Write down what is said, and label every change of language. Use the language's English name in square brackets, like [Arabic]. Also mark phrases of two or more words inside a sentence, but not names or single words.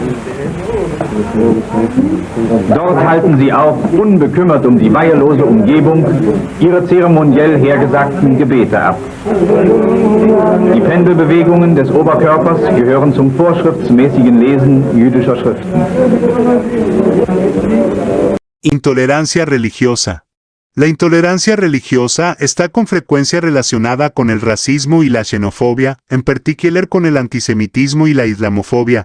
[German] Dort halten sie auch, unbekümmert um die weihelose Umgebung, ihre zeremoniell hergesagten Gebete ab. Die Pendelbewegungen des Oberkörpers gehören zum vorschriftsmäßigen Lesen jüdischer Schriften. [Spanish] Intolerancia religiosa. La intolerancia religiosa está con frecuencia relacionada con el racismo y la xenofobia, en particular con el antisemitismo y la islamofobia.